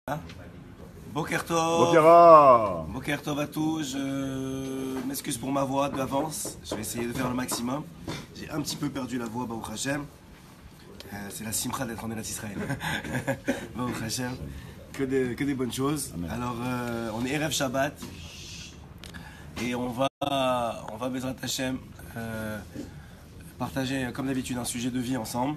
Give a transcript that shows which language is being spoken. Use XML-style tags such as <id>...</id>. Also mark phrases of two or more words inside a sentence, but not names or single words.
<fr>Hein.</fr> <he>בוקר טוב. Bokera. בוקר טוב</he> <fr>à tous. Je m'excuse pour ma voix d'avance. Je vais essayer de faire le maximum. J'ai un petit peu perdu la voix,</fr> <he>ברוך השם.</he> <fr>C'est la simcha d'être en Eretz Israël.</fr> <he>ברוך השם.</he> <fr>Que des bonnes choses. Amen. Alors, on est</fr> <he>ערב שבת.</he> <fr>Et on va</fr> <he>בעזרת השם,</he> <fr>partager, comme d'habitude, un sujet de vie ensemble.</fr>